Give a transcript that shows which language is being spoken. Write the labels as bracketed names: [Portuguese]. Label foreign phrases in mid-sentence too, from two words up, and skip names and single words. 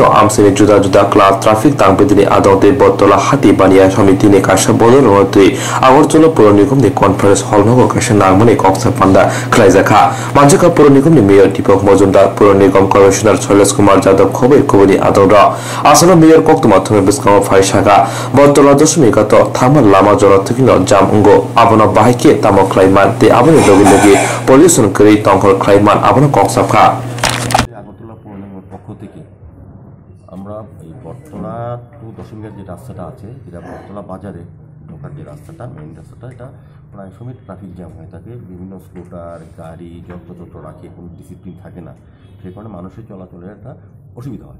[Kok Borok] amsene juda juda kla traffic tangpedini adote botola hati baniya samitini kasha bodol roti agortolo puro nikom ni [English] conference hall [Kok Borok] nogo kasha nangmani koksa panda klaizaka manjaka puro nikom ni mayor Deepak Majumdar puro nikom commissioner Shailesh Kumar Jadab khobai koboni adora asalo mayor kokto mathome biskama faishaka botola dosumika to thamal lama jora thugino jam ungo abono bahike tamo klaiman te abono dogi pollution kri tongkol klaiman abono koksapka [Bangla] আগরতলা পৌর নিগমের পক্ষ থেকে আমরা এই বটতলা টু দশমিকের যে রাস্তাটা আছে যেটা বটতলা বাজারে ঢোকার যে রাস্তাটা মেইন রাস্তাটা এটা প্রায় সময় [English] traffic jam [Bangla] হয়ে থাকে বিভিন্ন স্কুটার গাড়ি যন্ত্রযন্ত্র রাখে কোনো ডিসিপ্লিন থাকে না সেই কারণে মানুষের চলাচলের একটা অসুবিধা হয়